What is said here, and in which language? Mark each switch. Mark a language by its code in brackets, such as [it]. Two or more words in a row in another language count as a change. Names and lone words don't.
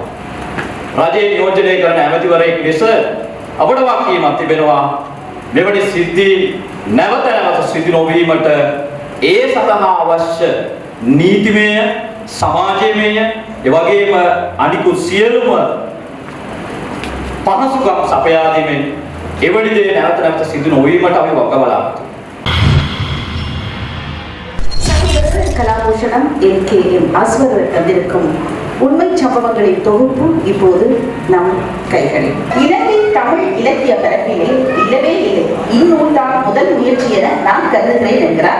[si] රජයේ නියෝජනය කරන ඇමතිවරයෙක් ලෙස අපට වාක්‍යයක් තිබෙනවා මෙවැනි සිද්ධි නැවත නැවත සිදු නොවීමට ඒ සඳහා අවශ්‍ය නීතිමය සමාජීය ඒ වගේම අනිකුත් සියලුම පහසුකම් සපයා දීමෙන් එවැනි දේ නැවත නැවත සිදු නොවීමට අපි වගබලාගන්නවා. [ta] கலாபூஷணம் எம் அஸ்வர் தந்திருக்கும் உண்மை சம்பவங்களின் தொகுப்பு இப்போது நம் கைகளில். இலங்கை தமிழ் இலக்கிய பரப்பிலே இல்லவே இல்லை, இந்நூல் தான் முதல் முயற்சி என நான் கருதுகிறேன் என்கிறார்.